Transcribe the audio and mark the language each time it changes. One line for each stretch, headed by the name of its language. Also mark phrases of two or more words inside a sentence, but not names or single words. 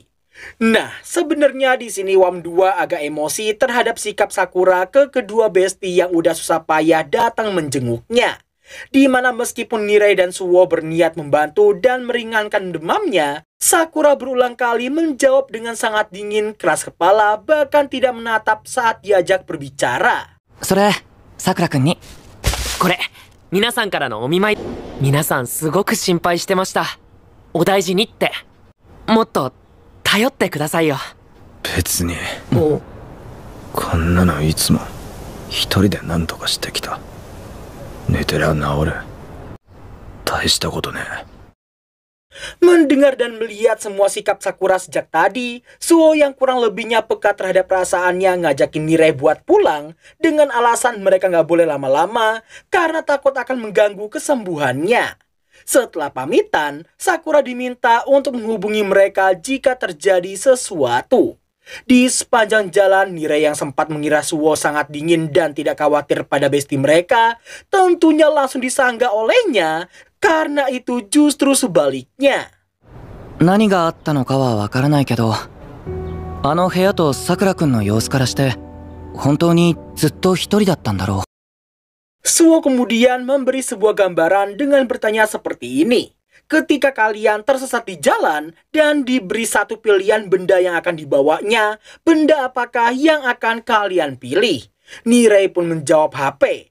Indonesian: Nah, sebenarnya di sini Wam 2 agak emosi terhadap sikap Sakura ke kedua bestie yang udah susah payah datang menjenguknya. Di mana meskipun Mirai dan Suo berniat membantu dan meringankan demamnya, Sakura berulang kali menjawab dengan sangat dingin, keras kepala, bahkan tidak menatap saat diajak berbicara.
Japanese: 桜くんに。これ、みなさんからのお見舞い. みなさんすごく心配してました。お大事にって. もっと頼ってくださいよ. 別に. こんなのいつも一人で何とかしてきた。寝てりゃ治る。大したことね。
Indonesian: Mendengar dan melihat semua sikap Sakura sejak tadi, Suo yang kurang lebihnya peka terhadap perasaannya ngajakin Mirai buat pulang dengan alasan mereka nggak boleh lama-lama karena takut akan mengganggu kesembuhannya. Setelah pamitan, Sakura diminta untuk menghubungi mereka jika terjadi sesuatu. Di sepanjang jalan, Mirai yang sempat mengira Suo sangat dingin dan tidak khawatir pada bestie mereka, tentunya langsung disanggah olehnya. Karena itu justru sebaliknya.
Japanese: 何があったのかはわからないけど、あの部屋と桜くんの様子からして、本当にずっと一人だったんだろう。
Indonesian: Suo kemudian memberi sebuah gambaran dengan bertanya seperti ini. Ketika kalian tersesat di jalan dan diberi satu pilihan benda yang akan dibawanya, benda apakah yang akan kalian pilih? Mirai pun menjawab HP.